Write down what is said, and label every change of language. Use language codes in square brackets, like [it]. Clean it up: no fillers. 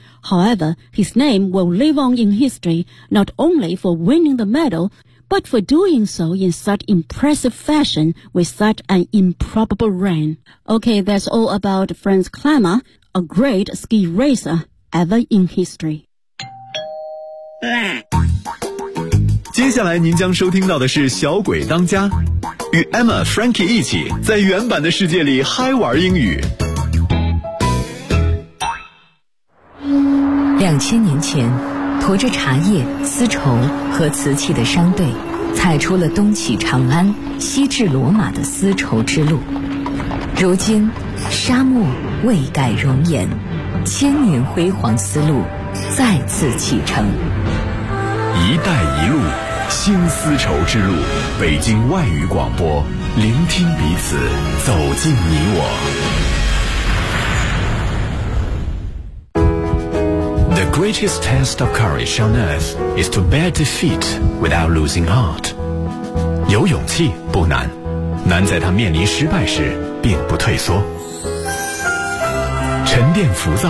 [en] However, his name will live on in history, not only for winning the medal, but for doing so in such impressive fashion with such an improbable run. Okay, that's all about Franz Climber, a great ski racer ever in history. [zh] 接下来您将收听到的是小鬼当家，与 Emma Frankie 一起在原版的世界里嗨玩英语。 2000年前，驮着茶叶、丝绸和瓷器的商队踩出了东起长安、西至罗马的丝绸之路。如今，沙漠未改容颜，千年辉煌丝路再次启程。一带一路，新丝绸之路，北京外语广播，聆听彼此，走进你我。 [en] The greatest test of courage on earth is to bear defeat without losing heart. [zh] 有勇气不难，难在他面临失败时并不退缩。沉淀浮躁，